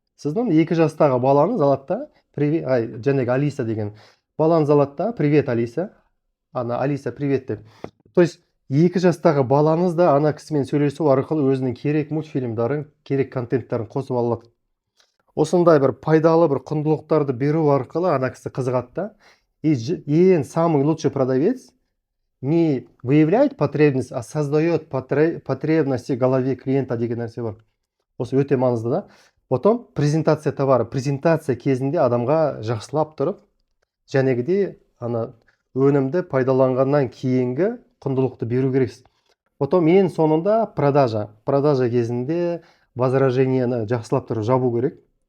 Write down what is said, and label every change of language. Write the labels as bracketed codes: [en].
[kk] Сіздің 2 жастағы балаңыз алады да, жәнегі Алиса деген балаңыз алады да: [ru] привет, Алиса. [kk] Ана Алиса, привет деп. [ru] То есть [kk] 2 жастағы балаңыз да ана кісімен сөйлесу арқылы өзінің керек мультфильмдарын, керек контенттарын қосып алады. Осындай бір пайдалы бір құндылықтарды беру арқылы ана кісі қызығады да. [ru] И ең самый лучший продавец не выявляет потребность, а создает потребности в голове клиента [kk] деген нәрсе бар. Осы өте маңызды да. [ru] Потом презентация товары. [kk] Презентация кезінде адамға жақсылап тұрып, жәнегіде ана өнімді пайдаланғаннан кейінгі құндылықты беру керексіз. Потом ең соңында продажа. Продажа кезінде возражениені жақсылап тұрып жабу керек.